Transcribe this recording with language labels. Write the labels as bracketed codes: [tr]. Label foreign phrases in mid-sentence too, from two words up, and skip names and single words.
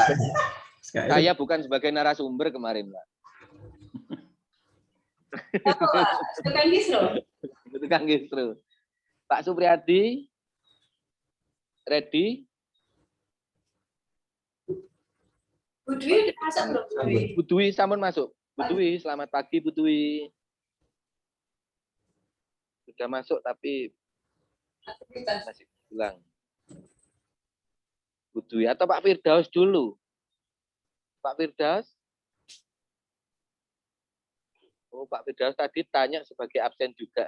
[id] Saya bukan sebagai narasumber kemarin, Pak. Tukang gistro. Pak Supriyadi, ready? Bu Dwi masuk belum? Bu Dwi sampun masuk. Bu Dwi, selamat pagi Bu Dwi. Sudah masuk tapi masih pulang. Bu Dwi atau Pak Firdaus dulu? Pak Firdaus? Oh, Pak Firdaus tadi tanya sebagai absen juga.